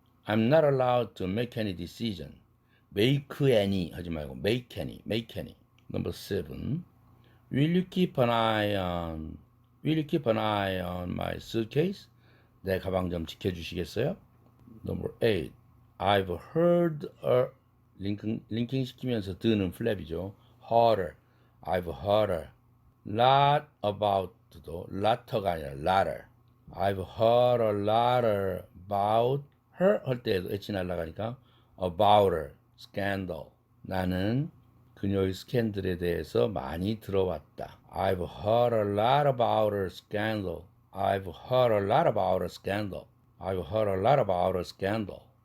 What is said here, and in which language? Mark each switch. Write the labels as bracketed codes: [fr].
[en] I'm not allowed to make any decision. make any 하지 말고 make any. Number 7. Will you keep an eye on my suitcase? [ko] 내 가방 좀 지켜주시겠어요? [en] Number 8. I've heard a [ko] 링킹 시키면서 드는 플랩이죠. [en] heard. I've heard a lot about도 lot가 아니라 lotter. I've heard a lot about her 할 때에도 [ko] H 날라가니까 [en] about her scandal. [ko] 나는 그녀의 스캔들에 대해서 많이 들어왔다. [en] I've heard a lot about her scandal. I've heard a lot about her scandal. I've heard a lot about her scandal.